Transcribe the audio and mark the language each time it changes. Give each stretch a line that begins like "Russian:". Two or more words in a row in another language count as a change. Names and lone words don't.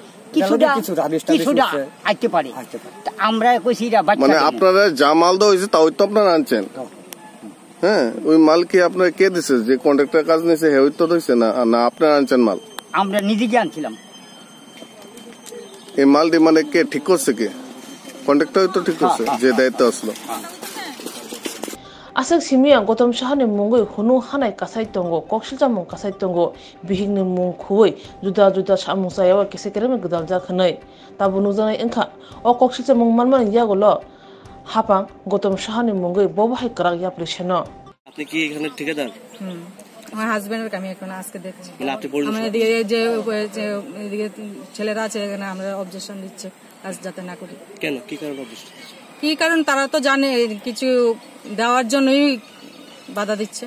Bangla: মানে আপনারা যা মাল দেওয়া হয়েছে তাও তো আপনারা আনছেন হ্যাঁ ওই মাল কি আপনার কে দিছে যে কন্ট্রাক্টর কাজ নিয়েছে হে তো দিচ্ছে না আপনারা আনছেন মাল আমরা নিজেকে আনছিলাম এই মাল দিয়ে মানে কে ঠিক করছে কে কন্ট্রাক্টর তো ঠিক করছে যে দায়িত্ব আসলো
Kok Borok: Asak simia Gautam Saha ni mungoi hunu hanai kasai tongo kokshiljamu kasai tongo bihingni mung khuoi juda juda samung sayawa kesekerem gdalja khanai tabunu janai engkha o kokshiljamu manman yagolo hapang Gautam Saha ni mungoi bobahai karak yaplisheno
Bangla: আপনি কি এখানে ঠিকাদার আমার হাজবেন্ডের কামি এখন আজকে দেখছি আমাদের দিকে যে এদিকে ছেলেরা আছে এখানে আমরা অবজেকশন দিচ্ছে কাজ যাতে না করি কেন কি কারণে অবজেকশন কি কারণ তারা তো জানে কিছু দেওয়ার জন্যই বাধা দিচ্ছে